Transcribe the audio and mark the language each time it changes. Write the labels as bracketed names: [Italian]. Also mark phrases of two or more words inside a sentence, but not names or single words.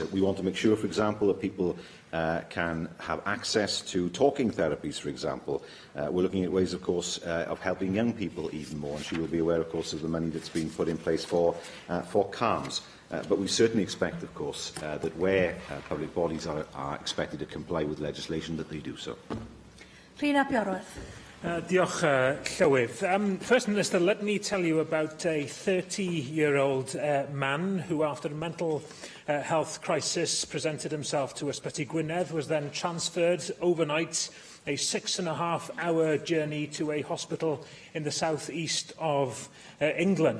[English] We want to make sure, for example, that people can have access to talking therapies, for example. We're looking at ways, of course, of helping young people even more, and she will be aware, of course, of the money that's been put in place for CALMS. But we certainly expect, of course, that where public bodies are expected to comply with legislation, that they do so. Rhys ap Iorwerth. [Welsh] Diolch, Llywydd. [English] First Minister, let me tell you about a 30-year-old man who, after a mental health crisis, presented himself to Ysbyty Gwynedd, was then transferred overnight, a 6.5-hour journey to a hospital in the south-east of England.